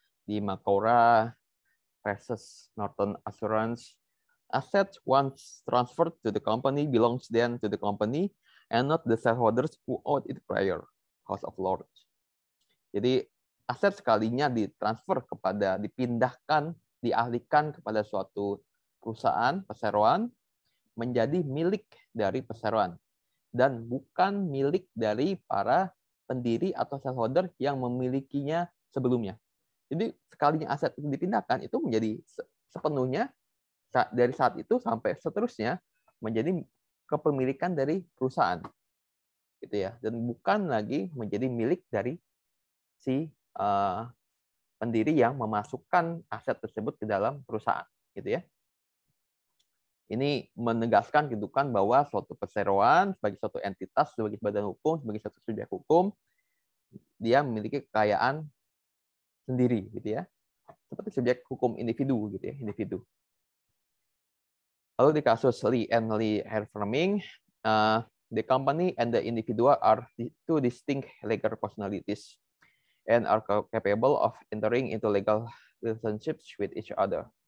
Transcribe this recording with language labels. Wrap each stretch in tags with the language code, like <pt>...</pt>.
<en>Di Makora versus Northern Assurance, assets once transferred to the company belongs then to the company and not the shareholders who owed it prior. House of Lords.</en> <id>Jadi aset sekalinya ditransfer kepada, dipindahkan, dialihkan kepada suatu perusahaan perseroan menjadi milik dari perseroan dan bukan milik dari para pendiri atau shareholder yang memilikinya sebelumnya. Jadi sekalinya aset itu dipindahkan itu menjadi sepenuhnya dari saat itu sampai seterusnya menjadi kepemilikan dari perusahaan, gitu ya, dan bukan lagi menjadi milik dari si pendiri yang memasukkan aset tersebut ke dalam perusahaan, gitu ya. Ini menegaskan kedudukan bahwa suatu perseroan sebagai suatu entitas, sebagai badan hukum, sebagai suatu subjek hukum, dia memiliki kekayaan sendiri, gitu ya, seperti subjek hukum individu, gitu ya, individu. Lalu di kasus</id> <en>Lee and Lee Hair Firming, the company and the individual are two distinct legal personalities and are capable of entering into legal relationships with each other.</en>